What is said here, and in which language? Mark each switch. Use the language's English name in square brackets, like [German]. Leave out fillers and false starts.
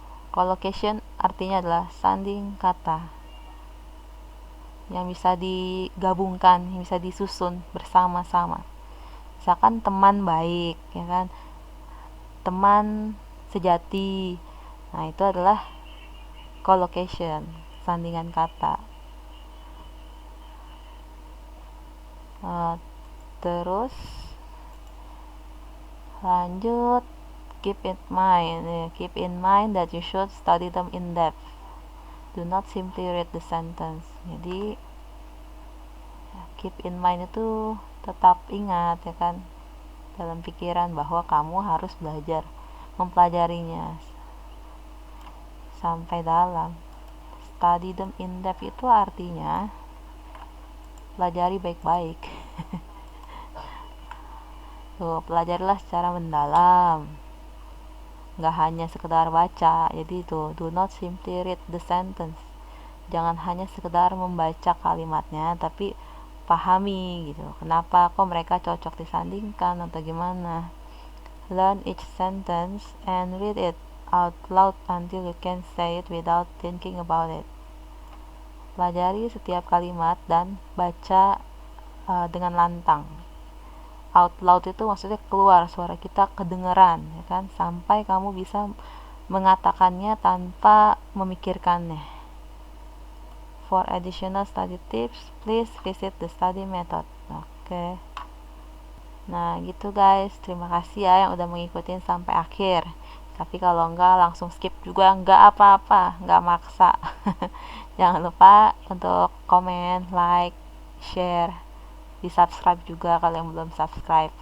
[Indonesian] Collocation artinya adalah sanding kata yang bisa digabungkan, yang bisa disusun bersama-sama. Misalkan teman baik, ya kan, teman sejati. Nah, itu adalah collocation, sandingan kata. Terus lanjut, [English] keep in mind that you should study them in depth. Do not simply read the sentence. Jadi Keep in mind [Indonesian] itu tetap ingat ya kan, dalam pikiran bahwa kamu harus belajar mempelajarinya sampai dalam. [English] Study them in depth [Indonesian] itu artinya pelajari baik-baik. Tuh, pelajarilah secara mendalam, nggak hanya sekedar baca. Jadi itu, [English] do not simply read the sentence, [Indonesian] jangan hanya sekedar membaca kalimatnya, tapi pahami gitu, kenapa kok mereka cocok disandingkan atau gimana. [English] Learn each sentence and read it out loud until you can say it without thinking about it. [Indonesian] Pelajari setiap kalimat dan baca dengan lantang. Out loud itu maksudnya keluar, suara kita kedengeran ya kan, sampai kamu bisa mengatakannya tanpa memikirkannya. [English] For additional study tips, please visit the study method. [Indonesian] Oke. Nah gitu guys, terima kasih ya yang udah mengikuti sampai akhir. Tapi kalau enggak langsung skip juga enggak apa-apa, enggak maksa. Jangan lupa untuk komen, like, share, di subscribe juga kalau yang belum subscribe.